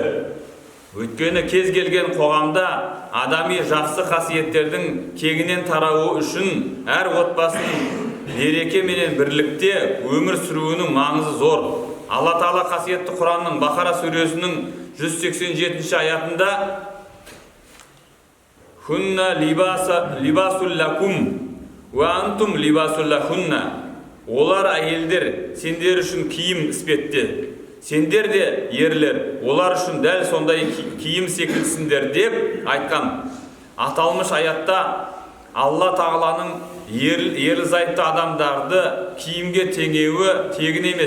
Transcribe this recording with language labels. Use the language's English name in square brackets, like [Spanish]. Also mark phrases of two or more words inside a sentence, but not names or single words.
[Kazakh] Өйткені кез келген қоғамда адами жақсы қасиеттердің кеңінен тарауы үшін әр отбасының береке менен бірлікте өмір сүруінің маңызы зор. Алла Тағала қасиетті Құранның Бақара сүресінің 187 аятында [Arabic] «هن لباس لكم وأنتم لباس لهن». [Kazakh] Олар әйелдер, сендер үшін киім іспетті. Сендер де ерлер, олар үшін дәл сондай киім секілсіңдер деп айтқан. Аталмыш аятта Алла Тағаланың ерлі-зайыпты адамдарды киімге теңеуі тегін емес.